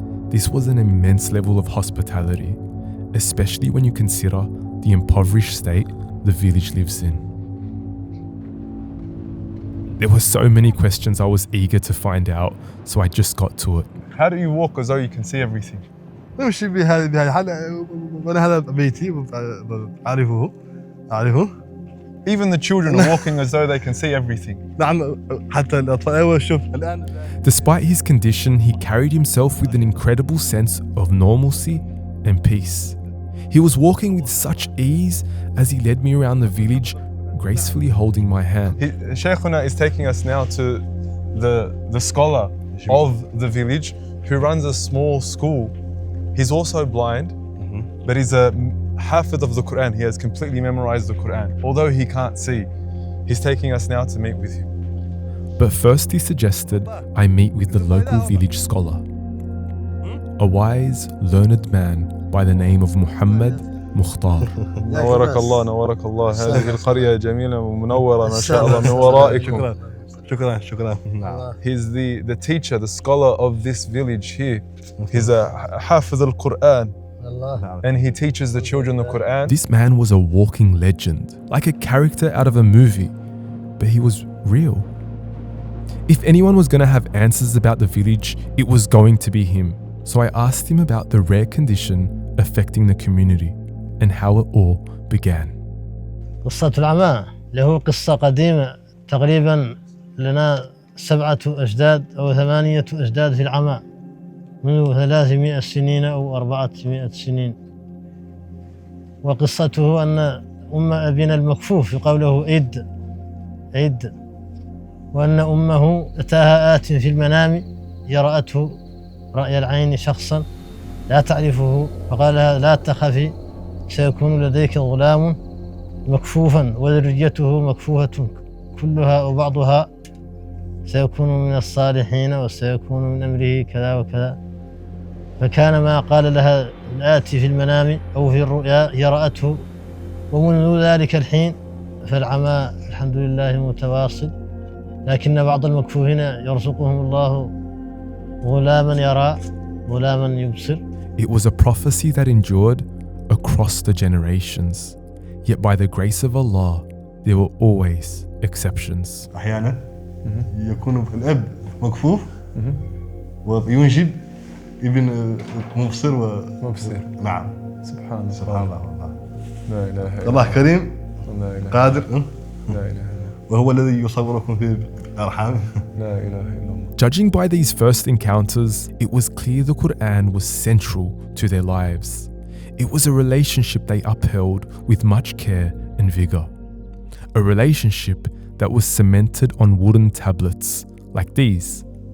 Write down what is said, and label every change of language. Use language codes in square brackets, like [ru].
[en] This was an immense level of hospitality, especially when you consider the impoverished state the village lives in. There were so many questions I was eager to find out, so I just got to it. How do you walk as though you can see everything? [ar] نمشي بهذه الحالة وأنا هذا بيتي أعرفه. [en] Even the children are walking as though they can see everything. [ar] نعم حتى الأطفال أيوة شوف الآن. [en] Despite his condition, he carried himself with an incredible sense of normalcy and peace. He was walking with such ease as he led me around the village, gracefully holding my hand. Sheikhuna is taking us now to the scholar of the village who runs a small school. He's also blind, but he's a hafid of the Quran. He has completely memorized the Quran. Although he can't see, he's taking us now to meet with him. But first he suggested I meet with the local village scholar, a wise, learned man by the name of Muhammad Mukhtar. [ar] نورك الله نورك الله. هذه القرية جميلة ومنورة ما شاء الله من ورائكم. شكرا. [en] He's the teacher, the scholar of this village here. He's a hafiz al-Quran. And he teaches the children the Quran. This man was a walking legend, like a character out of a movie, but he was real. If anyone was going to have answers about the village, it was going to be him. So I asked him about the rare condition affecting the community and how it all began. [ar] قصة العمى اللي هو قصة قديمة تقريبا لنا 7 أجداد أو 8 أجداد في العمى منذ 300 سنين أو 400 سنين. وقصته أن أبينا المكفوف يقال له عيد وأن أمه أتاها آت في المنام رأته رأي العين شخصا لا تعرفه فقال لها لا تخافي سيكون لديك غلام مكفوفا وذريته مكفوفة كلها أو بعضها سيكون من الصالحين وسيكون من أمره كذا وكذا. فكان ما قال لها الآتي في المنام أو في الرؤيا هي رأته. ومنذ ذلك الحين فالعمى الحمد لله متواصل، لكن بعض المكفوفين يرزقهم الله غلاما يرى غلاما يبصر. [en] It was a prophecy that endured across the generations. Yet by the grace of Allah, there were always exceptions. [ar] أحيانا يكون الأب مكفوف وينجب ابن مبصر مبصر. نعم سبحان سبحان الله. الله. لا إله إلا الله كريم لا إله قادر لا إله إلا وهو الذي يصوركم في الأرحام. لا إله إلا الله. [en] Judging by these first encounters, it was clear the Quran was central to their lives. It was a relationship they upheld with much care and vigor. a relationship that was cemented on wooden tablets like these.